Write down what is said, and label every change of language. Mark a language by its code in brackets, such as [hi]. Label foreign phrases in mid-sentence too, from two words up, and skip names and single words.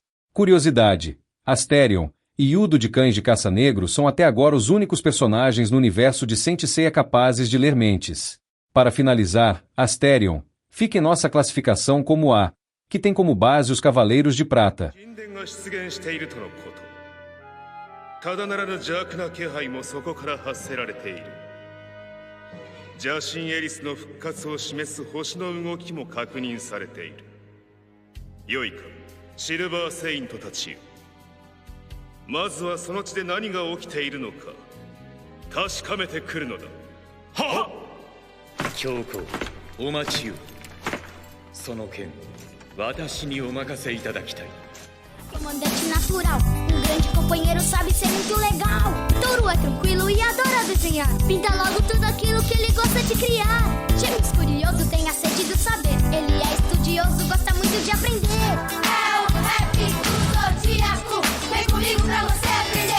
[pt] Curiosidade: Asterion e Yudo de Cães de Caça Negro são até agora os únicos personagens no universo de Saint Seiya capazes de ler mentes. Para finalizar, Asterion fica em nossa classificação como A, que tem como base os Cavaleiros de Prata. [ja] ただならぬ邪悪な気配もそこから発せられている。邪神エリスの復活を示す星の動きも確認されている。よいか、シルバーセイントたちよ。まずはその地で何が起きているのか確かめてくるのだ。はっ！教皇、お待ちよ。その件、私にお任せいただきたい。 [pt] Comandante natural, grande companheiro, sabe ser muito legal. Touro é tranquilo e adora desenhar. Pinta logo tudo aquilo que ele gosta de criar. Gêmeos curioso, tem a sede do saber. Ele é estudioso, gosta muito de aprender. É o rap do Zodíaco, vem comigo pra você aprender.